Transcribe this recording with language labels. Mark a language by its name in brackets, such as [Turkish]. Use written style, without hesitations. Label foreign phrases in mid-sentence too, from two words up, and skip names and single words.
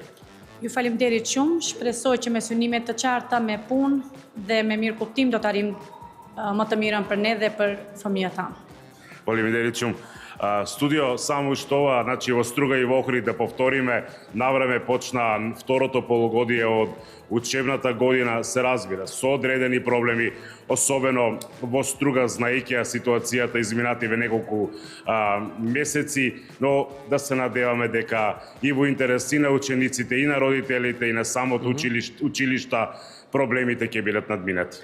[Albanian] Ju faleminderit shumë, shpresoj që me synimet të qarta, me punë dhe me mirë kuptim do të arrim më të mirën për ne dhe për fëmijët tanë. Faleminderit shumë. [Macedonian] Студио, само што ова, значи во Струга и во Охрид да повториме, навреме почна второто полугодие од учебната година, се разбира, со одредени проблеми, особено во Струга, знаејќи ситуацијата изминативе неколку месеци, но да се надеваме дека и во интерес и на учениците, и на родителите, и на самото училишта, проблемите ќе бидат надминати.